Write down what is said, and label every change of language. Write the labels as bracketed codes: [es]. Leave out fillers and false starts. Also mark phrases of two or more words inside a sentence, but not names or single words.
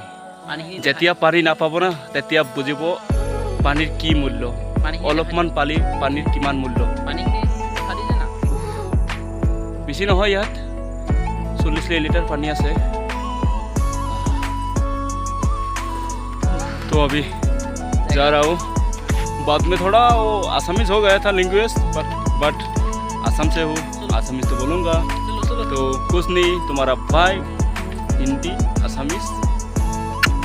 [as] যেতিয়া পানী নাপাব না, তেতিয়া বুজিব পানীৰ কি মূল্য, অলপমান পানীৰ কিমান মূল্য। বেছি নহয়, ইয়াত 40 লিটাर पानी আছে। [hi] तो अभी जा रहा हूँ। बाद में थोड़ा वो आसामीज हो गया था लैंग्वेज, बट असम से हूँ, आसामीज तो बोलूँगा। तो कुछ नहीं, तुम्हारा भाई हिंदी आसामीज मिक्स।